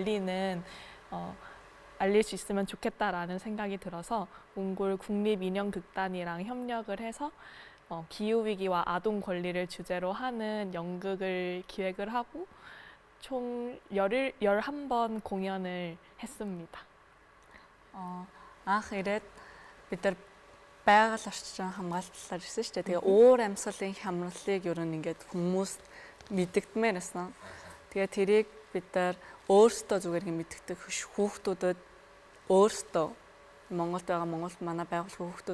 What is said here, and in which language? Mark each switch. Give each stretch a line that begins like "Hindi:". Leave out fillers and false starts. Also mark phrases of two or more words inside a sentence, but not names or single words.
Korean: 알릴 수 있으면 좋겠다라는 생각이 들어서 몽골 국립인형극단이랑 협력을 해서 기후 위기와 아동 권리를 주제로 하는 연극을 기획을 하고 총 11번 공연을 했습니다.
Mongolian: Анх ирээд бид нар байгаль орчин хамгаалалт талаар ирсэн шүү дээ. Тэгээ уур амьсгалын хямралыг ер нь ингээд хүмүүс мэддэгдмээр байсан. Тэгээ тэрийг бид нар өөрсдөө зүгээр ингэ мэддэг хүүхдүүдэд өөрсдөө Монголд байгаа Монгол манай байгууллагын хүүхдүүд